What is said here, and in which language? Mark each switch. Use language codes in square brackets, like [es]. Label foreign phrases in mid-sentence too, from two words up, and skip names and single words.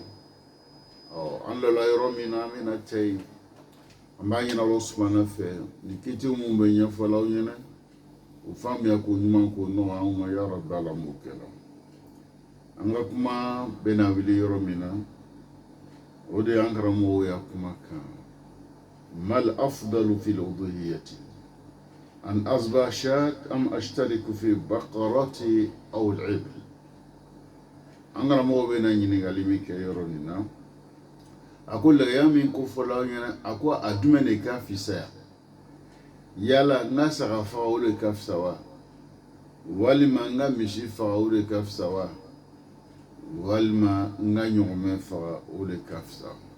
[bm] An lala yɔrɔ min na an bɛna cɛ yen, an b'a ɲini Allah subhanahu fɛ ni kiti mun bɛ ɲɛfɔla aw ɲɛna, o faamuya ko ɲuman ko nɔgɔ anw ma [ar] يا رب, [bm] Ala m'o kɛla. An ka kuma bɛna wuli yɔrɔ min na, o de y'an karamɔgɔw y'a kuma kan. [ar] ما الأفضل في الأضحية أن أذبح شاة أم أشترك في بقرة أو الإبل. [bm] An karamɔgɔw bɛna ɲininkali min kɛ yɔrɔ nin na, a ko lɛgɛya min ko fɔla aw ɲɛna, a ko a jumɛn de ka fisaya? Yala n ka saga faga o de ka fisa wa, walima n ka misi faga o de ka fisa wa, walima n ka ɲɔgɔmɛ faga o de ka fisa?